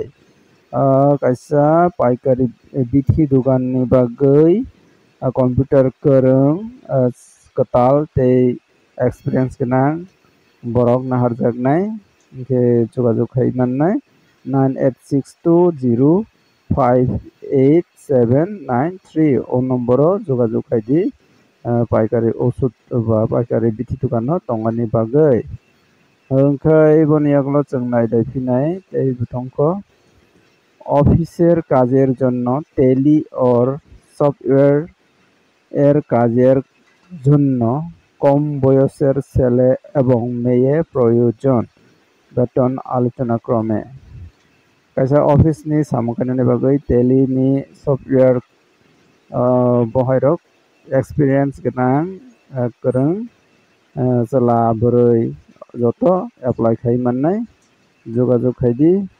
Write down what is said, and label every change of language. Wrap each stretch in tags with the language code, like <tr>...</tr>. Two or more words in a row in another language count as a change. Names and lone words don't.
<trp>Kaisa paikari bithi dugan ni bagai komputer kereng ketal tei experience kenang borok nahar jagnai ke jogajog khaimannai 9862058793 o nomboro jogajog khaidi paikari oshud ba paikari bithi dugan no tongani bagai hingkhai boni aglo chung naidai phinai tei butongko</trp> <bn>অফিসের কাজের জন্য টেলি অর সফটওয়্যার এর কাজের জন্য কম বয়সের ছেলে এবং মেয়ে প্রয়োজন বেতন আলোচনা ক্রমে</bn> <trp>kaisa office ni samukhaini ni bagui টেলি ni software bohairok experience ganang korong chela boroi joto apply khai mannai jogajog khaidi</trp>